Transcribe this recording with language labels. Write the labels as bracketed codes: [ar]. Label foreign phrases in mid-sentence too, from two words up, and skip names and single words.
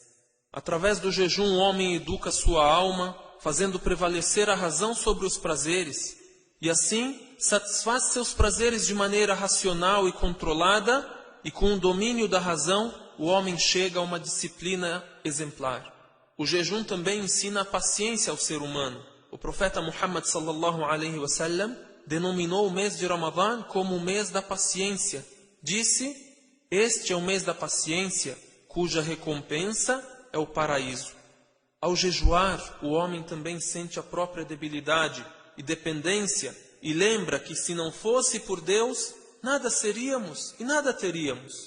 [pt] Através do jejum o homem educa sua alma, fazendo prevalecer a razão sobre os prazeres, e assim satisfaz seus prazeres de maneira racional e controlada, e com o domínio da razão o homem chega a uma disciplina exemplar. O jejum também ensina a paciência ao ser humano. O profeta Muhammad [ar] صلى الله عليه وسلم [pt] denominou o mês de Ramadã como o mês da paciência. Disse: este é o mês da paciência, cuja recompensa é o paraíso. Ao jejuar, o homem também sente a própria debilidade e dependência e lembra que se não fosse por Deus, nada seríamos e nada teríamos.